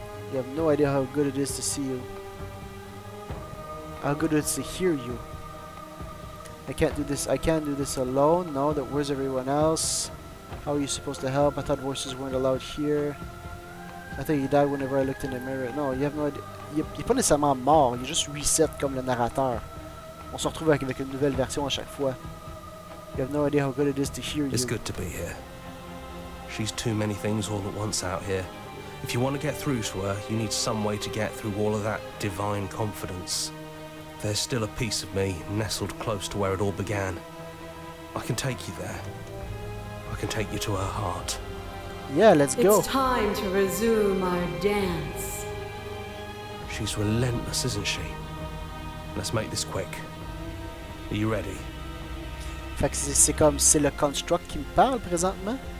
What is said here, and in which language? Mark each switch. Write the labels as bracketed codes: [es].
[en] You have no idea how good it is to see you. How good it is to hear you. I can't do this alone. No, where's everyone else? How are you supposed to help? I thought voices weren't allowed here. I thought he died whenever I looked in the mirror. No, you have no idea. [fr] Il est pas nécessairement mort, il est juste reset comme le narrateur. On se retrouve avec une nouvelle version à chaque fois. [en] You have no idea how good it is to hear you. It's good to be here. She's too many things all at once out here. If you want to get through to her, you need some way to get through all of that divine confidence. There's still a piece of me nestled close to where it all began. I can take you there. I can take you to her heart. Yeah, let's go. It's time to resume our dance. She's relentless, isn't she? Let's make this quick. Are you ready? [fr] Fait que c'est le construct qui me parle présentement.